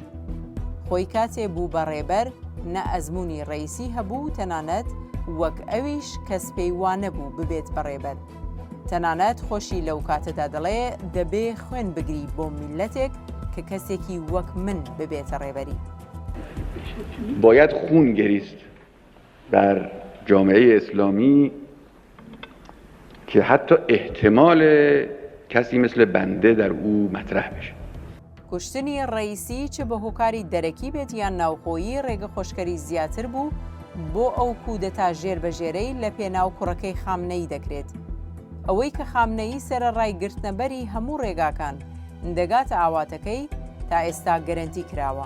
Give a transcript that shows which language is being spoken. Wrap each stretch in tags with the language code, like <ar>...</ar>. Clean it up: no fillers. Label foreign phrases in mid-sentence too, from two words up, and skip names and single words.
<ckb>خۆی کاتێ بوو بەڕێبەر نە ئەزمموی ڕئیسی هەبوو تەنانەت وەک ئەویش کەس پێی وانە بوو ببێت بەڕێبەر. تەنانەت خۆشی لەو کاتەدا دەڵێ دەبێ خوێن بگری بۆ میلەتێک کە کەسێکی وەک من ببێتە ڕێبەری.</ckb> <fa>باید خون گریست بر جامعه اسلامی که حتی احتمال کسی مثل بنده در او مطرح بشه.</fa> <ckb>کوشتنی ڕئیسی چ بە هۆکاری دەرەکی بێت یان ناوخۆیی ڕێگە خۆشکەری زیاتر بوو بۆ ئەو کودەتا ژێربەژێرەی لە پێناو کوڕەکەی خامنەیی دەکرێت. ئەوەی کە خامنەیی سەرەڕای گرتنەبەری هەموو ڕێگاکان دەگاتە ئاواتەکەی تا ئێستا گەرەنتی کراوە.</ckb>